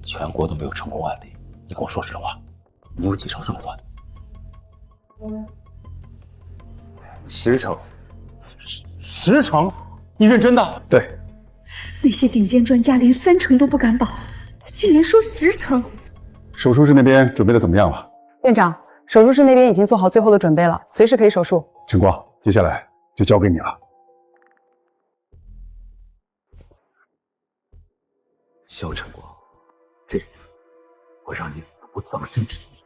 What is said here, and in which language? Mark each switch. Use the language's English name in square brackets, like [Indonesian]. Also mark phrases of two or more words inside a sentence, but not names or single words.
[Chinese] 全国都没有成功案例，你跟我说实话，你有几成胜算？10成。 10成？你认真的？对。那些顶尖专家连3成都不敢保，他竟然说10成。手術室那邊準備的怎麼樣了？院長，手術室那邊已經做好最後的準備了，隨時可以手術。晨光，接下來就交給你了。萧晨光，這次我讓你死無葬身之地。